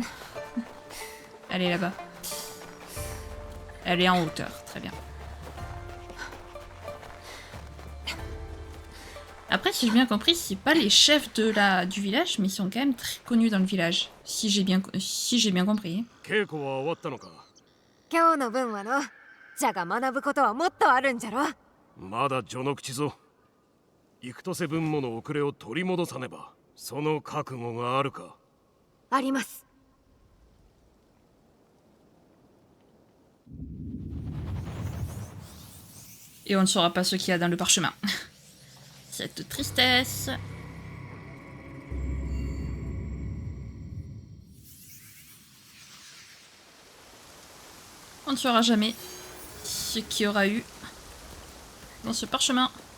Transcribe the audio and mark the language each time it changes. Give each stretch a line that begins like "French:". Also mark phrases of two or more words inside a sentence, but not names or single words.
French: Elle est là-bas. Elle est en hauteur, très bien. Après, si j'ai bien compris, c'est pas les chefs du village, mais ils sont quand même très connus dans le village. Si j'ai bien compris.
Japanese: 稽古は終わったのか。今日の分はの。じゃが学ぶことはもっとあるんじゃろ。まだ序の口ぞ。幾年分もの遅れを取り戻さねば。その覚悟があるか。あります。
French: Et on ne saura pas ce qu'il y a dans le parchemin. Cette tristesse. On ne saura jamais ce qu'il y aura eu dans ce parchemin.